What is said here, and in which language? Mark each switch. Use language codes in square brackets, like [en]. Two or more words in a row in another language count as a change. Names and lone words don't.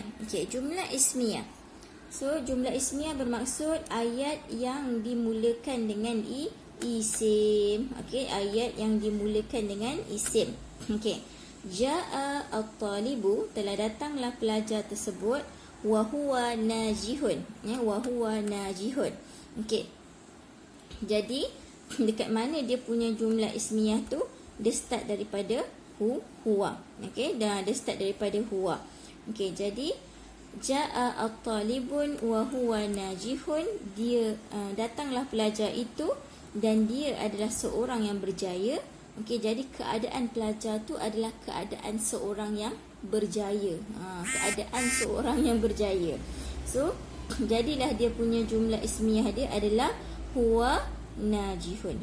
[ms] Okey, [ar] jumlah ismiyah. [ms] So [ar] jumlah ismiyah [ms] bermaksud ayat yang dimulakan dengan isim. Okey, ayat yang dimulakan dengan isim. Okey, [ar] jaa at-talibu, [ms] telah datanglah pelajar tersebut, [ar] wa huwa najihun, wa huwa najihun. [ms] Okey, jadi dekat mana dia punya [ar] jumlah ismiyah [ms] tu? Dia start daripada huwa. Okey, dah dia start daripada huwa. Okey, jadi [ar] jaa at-talibun wa huwa najihun, [ms] dia datanglah pelajar itu dan dia adalah seorang yang berjaya. Okey, jadi keadaan pelajar tu adalah keadaan seorang yang berjaya. Keadaan seorang yang berjaya. So jadilah dia punya [ar] jumlah ismiyah [ms] dia adalah [ar] huwa najihun.